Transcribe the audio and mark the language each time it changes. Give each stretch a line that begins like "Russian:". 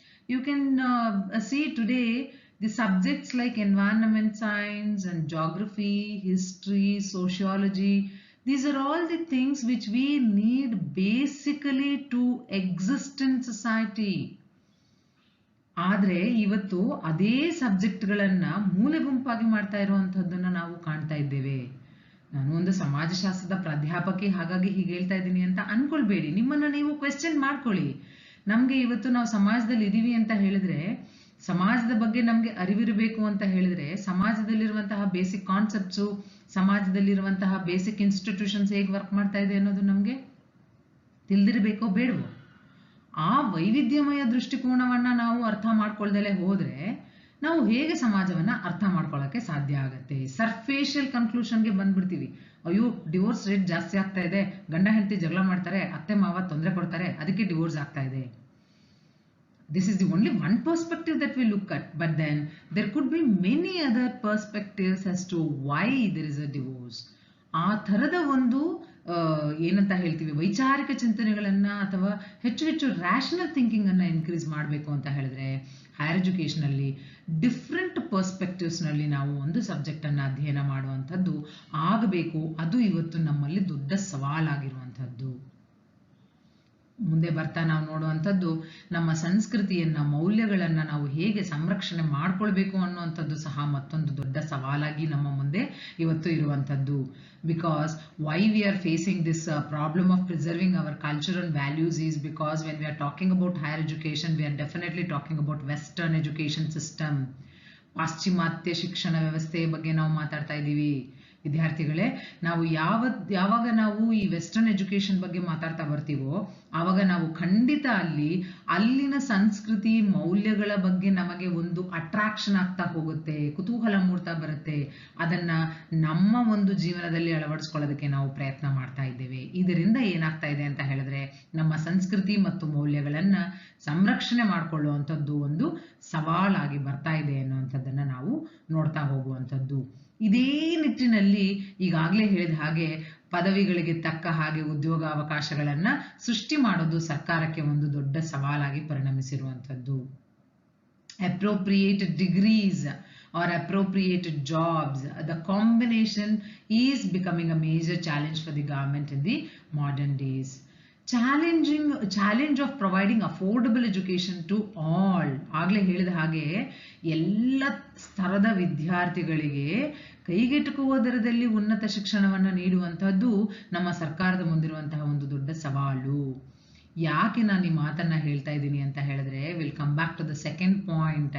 English: You can see today the subjects like environment science and geography, history, sociology, these are all the things which we need basically to exist in society.
Kannada: ಆದರೆ ಇವತ್ತು ಅದೇ ಸಬ್ಜೆಕ್ಟ್ಗಳನ್ನ ಮೂಲೆ ಗುಂಪಾಗಿ ಮಾಡ್ತಾ ಇರುವಂಥದ್ದನ್ನ ನಾವು ಕಾಣ್ತಾ ಇದ್ದೇವೆ. ನಾನು ಒಂದು ಸಮಾಜಶಾಸ್ತ್ರದ ಪ್ರಾಧ್ಯಾಪಕಿ, ಹಾಗಾಗಿ ಹೀಗೆ ಹೇಳ್ತಾ ಇದ್ದೀನಿ ಅಂತ ಅನ್ಕೊಳ್ಬೇಡಿ. ನಿಮ್ಮನ್ನ ನೀವು ಕ್ವೆಶ್ಚನ್ ಮಾಡ್ಕೊಳ್ಳಿ. ನಮ್ಗೆ ಇವತ್ತು ನಾವು ಸಮಾಜದಲ್ಲಿ ಇದೀವಿ ಅಂತ ಹೇಳಿದ್ರೆ, ಸಮಾಜದ ಬಗ್ಗೆ ನಮ್ಗೆ ಅರಿವಿರಬೇಕು ಅಂತ ಹೇಳಿದ್ರೆ, ಸಮಾಜದಲ್ಲಿರುವಂತಹ ಬೇಸಿಕ್ ಕಾನ್ಸೆಪ್ಟ್ಸು, ಸಮಾಜದಲ್ಲಿರುವಂತಹ ಬೇಸಿಕ್ ಇನ್ಸ್ಟಿಟ್ಯೂಷನ್ಸ್ ಹೇಗೆ ವರ್ಕ್ ಮಾಡ್ತಾ ಇದೆ ಅನ್ನೋದು ನಮ್ಗೆ ತಿಳಿದಿರಬೇಕೋ ಬೇಡವೋ? ಆ ವೈವಿಧ್ಯಮಯ ದೃಷ್ಟಿಕೋನವನ್ನ ನಾವು ಅರ್ಥ ಮಾಡ್ಕೊಳ್ದಲೇ ಹೋದ್ರೆ ನಾವು ಹೇಗೆ ಸಮಾಜವನ್ನ ಅರ್ಥ ಮಾಡ್ಕೊಳ್ಳೋಕೆ ಸಾಧ್ಯ ಆಗತ್ತೆ? ಸರ್ಫೇಷಿಯಲ್ ಕನ್ಕ್ಲೂಷನ್ಗೆ ಬಂದ್ಬಿಡ್ತೀವಿ. ಅಯ್ಯೋ, ಡಿವೋರ್ಸ್ ರೇಟ್ ಜಾಸ್ತಿ ಆಗ್ತಾ ಇದೆ, ಗಂಡ ಹೆಂಡತಿ ಜಗಳ ಮಾಡ್ತಾರೆ, ಅತ್ತೆ ಮಾವ ತೊಂದರೆ ಕೊಡ್ತಾರೆ, ಅದಕ್ಕೆ ಡಿವೋರ್ಸ್ ಆಗ್ತಾ ಇದೆ.
English: This is the only one perspective that we look at, but then there could be many other perspectives as to why there is a divorce.
Kannada: ಆ ಥರದ ಒಂದು ಏನಂತ ಹೇಳ್ತೀವಿ, ವೈಚಾರಿಕ ಚಿಂತನೆಗಳನ್ನ ಅಥವಾ ಹೆಚ್ಚು ಹೆಚ್ಚು ರ್ಯಾಷನಲ್ ಥಿಂಕಿಂಗ್ ಅನ್ನ ಇನ್ಕ್ರೀಸ್ ಮಾಡಬೇಕು ಅಂತ ಹೇಳಿದ್ರೆ, ಹೈಯರ್ ಎಜುಕೇಶನ್ ಅಲ್ಲಿ ಡಿಫ್ರೆಂಟ್ ಪರ್ಸ್ಪೆಕ್ಟಿವ್ಸ್ ನಲ್ಲಿ ನಾವು ಒಂದು ಸಬ್ಜೆಕ್ಟ್ ಅನ್ನ ಅಧ್ಯಯನ ಮಾಡುವಂಥದ್ದು ಆಗಬೇಕು. ಅದು ಇವತ್ತು ನಮ್ಮಲ್ಲಿ ದೊಡ್ಡ ಸವಾಲಾಗಿರುವಂಥದ್ದು. ಮುಂದೆ ಬರ್ತಾ ನಾವು ನೋಡುವಂಥದ್ದು ನಮ್ಮ ಸಂಸ್ಕೃತಿಯನ್ನ, ಮೌಲ್ಯಗಳನ್ನ ನಾವು ಹೇಗೆ ಸಂರಕ್ಷಣೆ ಮಾಡ್ಕೊಳ್ಬೇಕು ಅನ್ನುವಂಥದ್ದು ಸಹ ಮತ್ತೊಂದು ದೊಡ್ಡ ಸವಾಲಾಗಿ ನಮ್ಮ ಮುಂದೆ ಇವತ್ತು ಇರುವಂಥದ್ದು.
English: Because why we are facing this problem of preserving our culture and values is because when we are talking about higher education, we are definitely talking about Western education system.
Kannada: ಪಾಶ್ಚಿಮಾತ್ಯ ಶಿಕ್ಷಣ ವ್ಯವಸ್ಥೆಯ ಬಗ್ಗೆ ನಾವು ಮಾತಾಡ್ತಾ ಇದ್ದೀವಿ. ವಿದ್ಯಾರ್ಥಿಗಳೇ, ನಾವು ಯಾವಾಗ ನಾವು ಈ ವೆಸ್ಟರ್ನ್ ಎಜುಕೇಶನ್ ಬಗ್ಗೆ ಮಾತಾಡ್ತಾ ಬರ್ತೀವೋ ಆವಾಗ ನಾವು ಖಂಡಿತ ಅಲ್ಲಿನ ಸಂಸ್ಕೃತಿ, ಮೌಲ್ಯಗಳ ಬಗ್ಗೆ ನಮಗೆ ಒಂದು ಅಟ್ರಾಕ್ಷನ್ ಆಗ್ತಾ ಹೋಗುತ್ತೆ, ಕುತೂಹಲ ಮೂಡ್ತಾ ಬರುತ್ತೆ. ಅದನ್ನ ನಮ್ಮ ಒಂದು ಜೀವನದಲ್ಲಿ ಅಳವಡಿಸ್ಕೊಳ್ಳೋದಕ್ಕೆ ನಾವು ಪ್ರಯತ್ನ ಮಾಡ್ತಾ ಇದ್ದೇವೆ. ಇದರಿಂದ ಏನಾಗ್ತಾ ಇದೆ ಅಂತ ಹೇಳಿದ್ರೆ, ನಮ್ಮ ಸಂಸ್ಕೃತಿ ಮತ್ತು ಮೌಲ್ಯಗಳನ್ನ ಸಂರಕ್ಷಣೆ ಮಾಡಿಕೊಳ್ಳುವಂಥದ್ದು ಒಂದು ಸವಾಲಾಗಿ ಬರ್ತಾ ಇದೆ ಅನ್ನುವಂಥದ್ದನ್ನ ನಾವು ನೋಡ್ತಾ ಹೋಗುವಂಥದ್ದು. ಇದೇ ನಿಟ್ಟಿನಲ್ಲಿ ಈಗಾಗಲೇ ಹೇಳಿದ ಹಾಗೆ ಪದವಿಗಳಿಗೆ ತಕ್ಕ ಹಾಗೆ ಉದ್ಯೋಗಾವಕಾಶಗಳನ್ನ ಸೃಷ್ಟಿ ಮಾಡೋದು ಸರ್ಕಾರಕ್ಕೆ ಒಂದು ದೊಡ್ಡ ಸವಾಲಾಗಿ ಪರಿಣಮಿಸಿರುವಂಥದ್ದು.
English: appropriate degrees or appropriate jobs, the combination is becoming a major challenge for the government in the modern days. Challenge of providing affordable education to all.
Kannada: ಆಗಲೇ ಹೇಳಿದ ಹಾಗೆ ಎಲ್ಲ ಸ್ತರದ ವಿದ್ಯಾರ್ಥಿಗಳಿಗೆ ಕೈಗೆಟುಕುವ ದರದಲ್ಲಿ ಉನ್ನತ ಶಿಕ್ಷಣವನ್ನು ನೀಡುವಂತಹದ್ದು ನಮ್ಮ ಸರ್ಕಾರದ ಮುಂದಿರುವಂತಹ ಒಂದು ದೊಡ್ಡ ಸವಾಲು. ಯಾಕೆ ನಾನು ಈ ಮಾತನ್ನ ಹೇಳ್ತಾ ಇದ್ದೀನಿ ಅಂತ ಹೇಳಿದ್ರೆ,
English: Will come back to the second point.